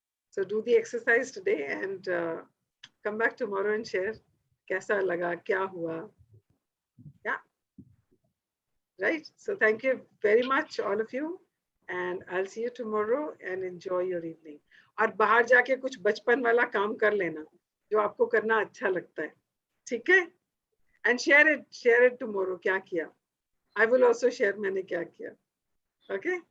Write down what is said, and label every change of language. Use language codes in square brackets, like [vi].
[en] So do the exercise today and come back tomorrow and share [hi] कैसा लगा, क्या हुआ. [en] Yeah. Right. So thank you very much, all of you. And I'll see you tomorrow and enjoy your evening. [hi] और बाहर जाके कुछ बचपन वाला काम कर लेना जो आपको करना अच्छा लगता है. ठीक है? [en] And share it tomorrow [hi] क्या किया. [en] I will also share [hi] मैंने क्या किया. [en] Okay?